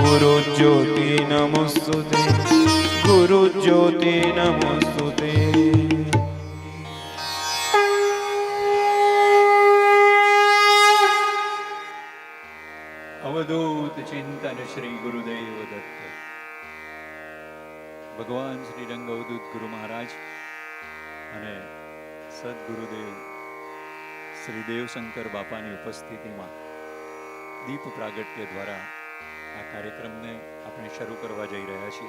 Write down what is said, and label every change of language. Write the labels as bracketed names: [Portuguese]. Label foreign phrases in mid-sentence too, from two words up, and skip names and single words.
[Sanskrit] गुरुज्योति नमोस्तुते. गुरुज्योति नमोस्तुते। अवधूत चिंतन श्री गुरुदेव दत्त। [Gujarati] ભગવાન શ્રી રંગ અવધૂત ગુરુ મહારાજ અને સદગુરુદેવ શ્રી દેવશંકર બાપાની ઉપસ્થિતિમાં દીપ પ્રાગટ્ય દ્વારા આ કાર્યક્રમને આપણે શરૂ કરવા જઈ રહ્યા છીએ.